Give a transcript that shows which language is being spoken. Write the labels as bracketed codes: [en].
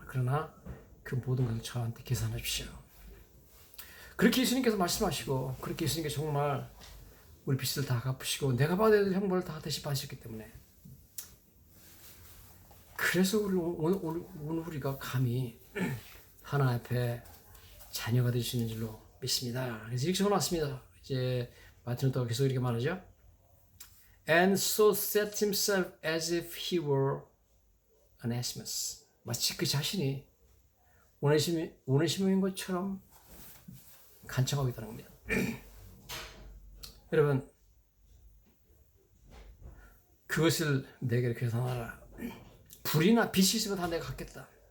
[ko] 그러나 그 모든 것을 저한테 계산하십시오. 그렇게 예수님께서 말씀하시고, 그렇게 예수님께서 정말 우리 빚을 다 갚으시고 내가 받아야 될 형벌을 다 대신 받으셨기 때문에, 그래서 오늘 우리가 감히 하나님 앞에 자녀가 될 수 있는 줄로 믿습니다. 그래서 이렇게 적어놨습니다. 이제 마틴 루터가 계속 이렇게 말하죠. [en] And so set himself as if he were Onesimus. [ko] 마치 그 자신이 오네시모인 것처럼 간청하고 있다는 겁니다. 여러분, 그것을 내게 계산하라. 불이나 빚이 있으면 다 내가 갚겠다.